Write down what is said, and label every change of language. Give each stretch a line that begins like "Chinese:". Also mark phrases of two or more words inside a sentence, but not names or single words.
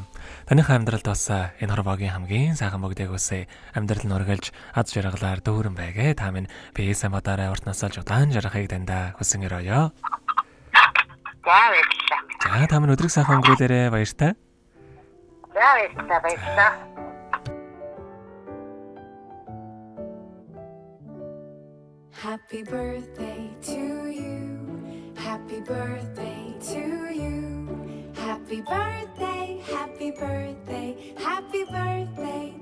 Mongolian: Таныхаа амьдралд бас энэ хорвогийн хамгийн сайхан бүгдийг үсэ амьдрал нь ургалж аз жаргалаар дүүрэн байгээ. Та минь биесээ модаараа урт насалж удаан жаргахыг дандаа хүсэн өрөөё. За баярлалаа. За та минь өдрийг сайхан өнгөрүүлээрэ баяртай. За баярлалаа.
English: Happy birthday to you. Happy birthday to you. Happy birthday, happy birthday, happy birthday.